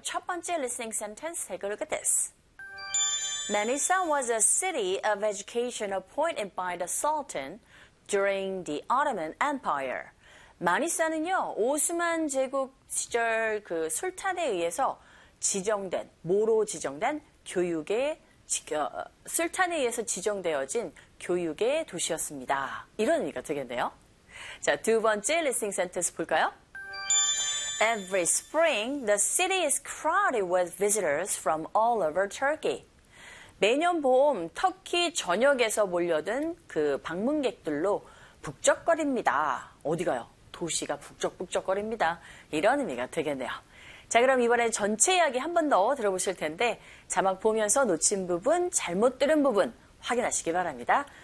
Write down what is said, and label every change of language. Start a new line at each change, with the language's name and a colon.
Korean: 첫 번째
English: listening sentence, take a look at this. Manisa was a city of education appointed by the Sultan during the Ottoman Empire.
Korean: 마니사는요, 오스만 제국 시절 그 술탄에 의해서 지정된, 뭐로 지정된 교육의 술탄에 의해서 지정되어진 교육의 도시였습니다. 이런 의미가 되겠네요. 자, 두 번째 listening sentence 볼까요?
English: Every spring, the city is crowded with visitors from all over Turkey.
Korean: 매년 봄, 터키 전역에서 몰려든 그 방문객들로 북적거립니다. 어디가요? 도시가 북적북적거립니다. 이런 의미가 되겠네요. 자, 그럼 이번에 전체 이야기 한 번 더 들어보실 텐데 자막 보면서 놓친 부분, 잘못 들은 부분 확인하시기 바랍니다.